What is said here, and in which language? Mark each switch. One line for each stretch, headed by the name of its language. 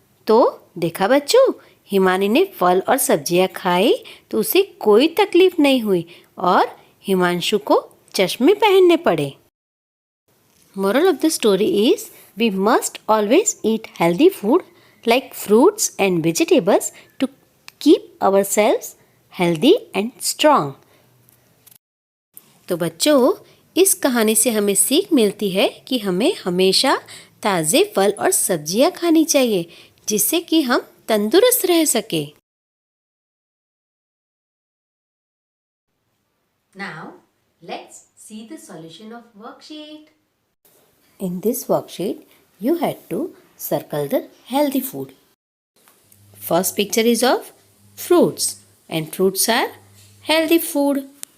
Hindi: तो देखा बच्चों, हिमानी ने फल और सब्जियां खाई तो उसे कोई तकलीफ नहीं हुई और हिमांशु को चश्मे पहनने पड़े.
English: Moral of the story is, we must always eat healthy food like fruits and vegetables to keep ourselves healthy and strong.
Hindi: तो बच्चों, इस कहानी से हमें सीख मिलती है कि हमें हमेशा ताज़े फल और सब्जियां खानी चाहिए जिससे कि हम तंदुरुस्त रह सके.
English: Now, let's see the solution of worksheet. In this worksheet, you had to circle the healthy food. First picture is of fruits and fruits are healthy food.